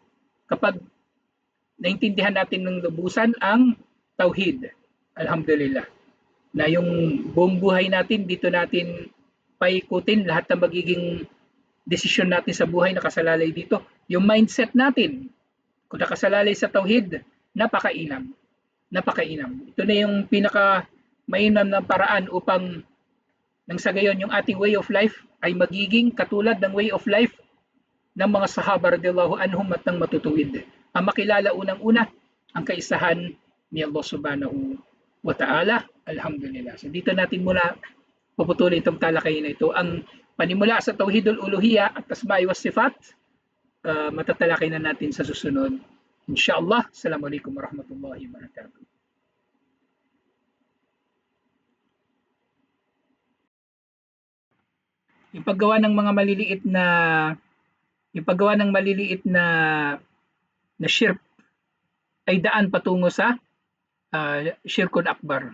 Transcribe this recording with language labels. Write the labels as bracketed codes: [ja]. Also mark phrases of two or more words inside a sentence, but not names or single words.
[tl] Kapag naintindihan natin ng lubusan ang tauhid, alhamdulillah, na yung buong buhay natin, dito natin paikutin lahat ng magiging desisyon natin sa buhay nakasalalay dito. Yung mindset natin, kung nakasalalay sa tauhid, napakainam. Ito na yung pinaka mainam na paraan upang nang sa gayon yung ating [en] way of life [tl] ay magiging katulad ng [en] way of life [tl] ng mga sahaba [ar] رضي الله عنهم [tl] at ng matutuwid. Ang makilala unang-una ang kaisahan ni Allah [ar] سبحانه وتعالى. [tl] Alhamdulillah. So dito natin muna puputulin itong talakayin na ito. Ang panimula sa [ar] توحيد الألوهية [tl] at [ar] الأسماء والصفات, [tl] matatalakay na natin sa susunod. Inshallah. [ar] السلام عليكم ورحمة الله وبركاته. [tl] Yung paggawa ng maliliit na shirk ay daan patungo sa [ar] شرك أكبر.